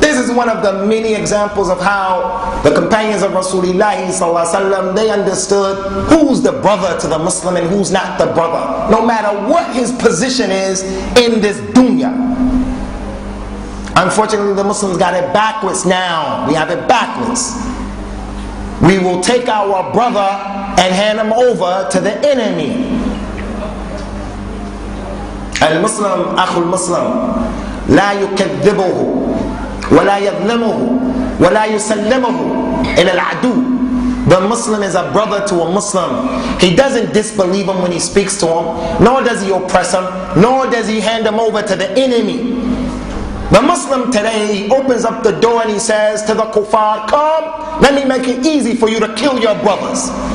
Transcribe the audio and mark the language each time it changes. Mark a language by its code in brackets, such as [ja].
[en] This is one of the many examples of how the companions of Rasulullah sallallahu alaihi wasallam, they understood who's the brother to the Muslim and who's not the brother, no matter what his position is in this dunya. Unfortunately, the Muslims got it backwards now. We have it backwards. We will take our brother and hand him over to the enemy. [ar] المسلم أخو المسلم لا يكذبه ولا يظلمه ولا يسلمه إلى العدو. [en] The Muslim is a brother to a Muslim. He doesn't disbelieve him when he speaks to him, nor does he oppress him, nor does he hand him over to the enemy. The Muslim today, he opens up the door and he says to the kuffar, come, let me make it easy for you to kill your brothers.